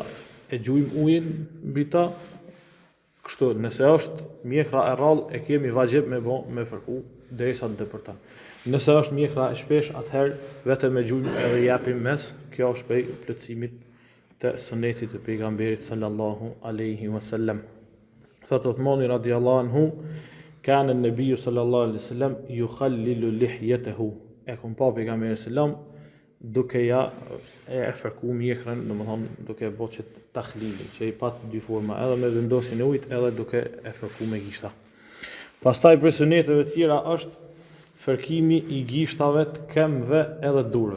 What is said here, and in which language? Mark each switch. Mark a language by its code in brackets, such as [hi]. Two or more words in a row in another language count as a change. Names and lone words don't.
[sq] E gjujmë ujin mbi ta, kështu, nëse është mjekra e rrallë, e kemi vajxhib me fërku derisa të depërton. Nëse është mjekra e shpesh, atëherë vetëm e gjujmë edhe japim mes. Kjo është prej plotësimit të sunetit të pejgamberit [ar] صلى الله عليه وسلم. Thot Uthmani رضي الله عنه كان النبي صلى الله عليه وسلم يخلل لحيته. [sq] E kom pa pejgamberin sallam duke ja e fërku mjekrën, domethënë duke bërë që takhlilin, që i pat dy forma, edhe me vendosjen e ujit, edhe duke e fërku me gishta. Pastaj për suneteve të tjera është fërkimi i gishtave të këmbëve edhe durve.